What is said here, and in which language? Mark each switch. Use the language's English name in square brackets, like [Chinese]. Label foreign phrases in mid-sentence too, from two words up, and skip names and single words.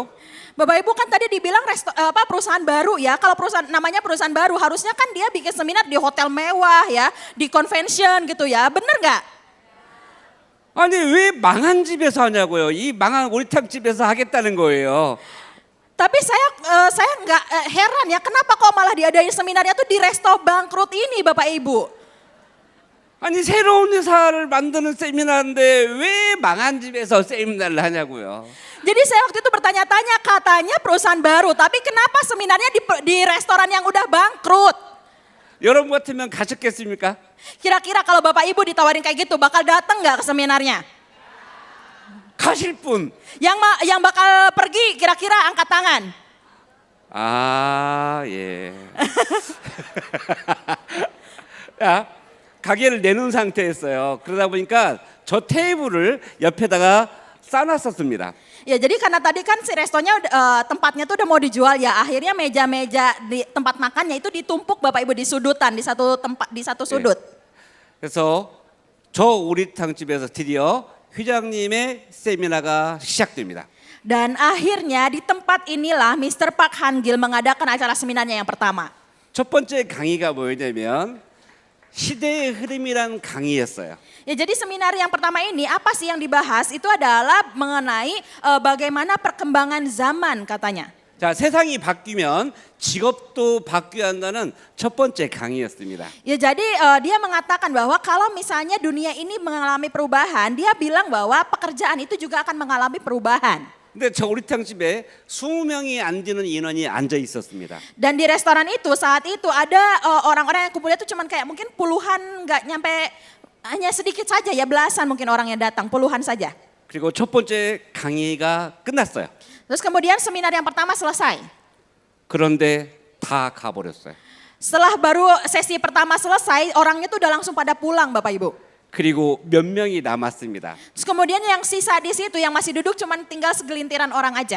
[Indonesian] Bapak Ibu kan tadi dibilang perusahaan baru ya. Kalau namanya perusahaan baru harusnya kan dia bikin seminar di hotel mewah ya, di convention gitu ya. Bener nggak? [Korean] 아니 왜 망한 집에서 하냐고요? 이 망한 오리탕집에서 하겠다는 거예요. [Indonesian] Tapi saya nggak heran ya kenapa kok malah diadain seminarnya tuh di resto bangkrut ini Bapak Ibu. [Korean] 아니 새로운 회사를 만드는 세미나인데 왜 망한 집에서 세미나를 하냐고요. [Indonesian] Jadi saya waktu itu bertanya-tanya, katanya perusahaan baru, tapi kenapa seminarnya di restoran yang udah bangkrut? [Korean] 여러분 같으면 가셨겠습니까? [Indonesian] Kira-kira kalau Bapak Ibu ditawarin kayak gitu bakal datang nggak ke seminarnya? [Korean] 가실 분. [Indonesian] Yang bakal pergi kira-kira angkat tangan. [Korean] 아, 예. 야, 가게를 내놓은 상태였어요. 그러다 보니까 저 테이블을 옆에다가 쌓아놨었습니다. [Indonesian] Ya jadi karena tadi kan si restonya tempatnya tuh udah mau dijual ya, akhirnya meja-meja di tempat makannya itu ditumpuk Bapak Ibu di sudutan, di satu sudut. [Korean] 그래서 저 오리탕집에서 드디어 회장님의 세미나가 시작됩니다. [Indonesian] Dan akhirnya di tempat inilah Mr. Park Han-gil mengadakan acara seminarnya yang pertama. [Korean] 첫 번째 강의가 뭐냐면 시대의 흐름이란 강의였어요. [Indonesian] Ya, jadi seminar yang pertama ini apa sih yang dibahas? Itu adalah mengenai bagaimana perkembangan zaman katanya. [Korean] 자, 세상이 바뀌면 직업도 바뀌어야 한다는 첫 번째 강의였습니다. [Indonesian] Ya, jadi dia mengatakan bahwa kalau misalnya dunia ini mengalami perubahan, dia bilang bahwa pekerjaan itu juga akan mengalami perubahan. [Korean] 근데 저 우리탕 집에 20명이 안 되는 인원이 앉아 있었습니다. [Indonesian] Dan di restoran itu saat itu ada orang-orang yang kumpulnya itu cuman kayak mungkin puluhan, nggak nyampe, hanya sedikit saja ya, belasan mungkin orang yang datang, puluhan saja. [Korean] 그리고 첫 번째 강의가 끝났어요. [Indonesian] Terus kemudian seminar yang pertama selesai. [Korean] 그런데 다 가버렸어요. [Indonesian] Setelah baru sesi pertama selesai, orangnya tuh udah langsung pada pulang Bapak Ibu. [Korean] 그리고 몇 명이 남았습니다. [Indonesian] Terus kemudian yang sisa di situ yang masih duduk cuman tinggal segelintiran orang aja.